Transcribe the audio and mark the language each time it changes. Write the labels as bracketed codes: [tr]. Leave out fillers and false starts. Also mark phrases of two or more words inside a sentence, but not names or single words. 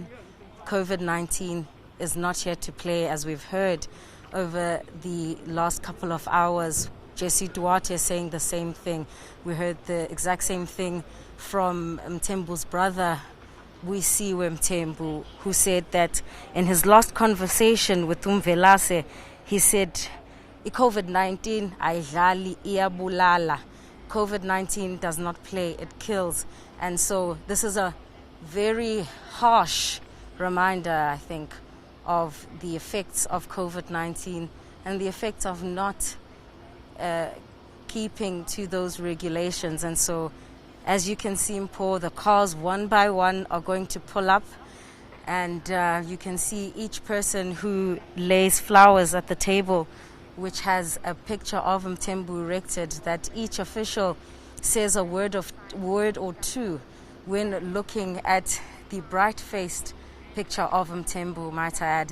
[en] COVID-19 is not here to play, as we've heard over the last couple of hours. Jesse Duarte saying the same thing. We heard the exact same thing from Mthembu's brother, Wisiwe Mthembu, who said that in his last conversation with Umvelase, he said, [zu] COVID-19 ayidlali iyabulala. [en] COVID-19 does not play, it kills. And so this is a very harsh reminder, I think, of the effects of COVID-19 and the effects of not keeping to those regulations. And so, as you can see, Mpho, the cars one by one are going to pull up, and you can see each person who lays flowers at the table, which has a picture of Mthembu erected, that each official says a word or two when looking at the bright-faced picture of Mthembu, might I add.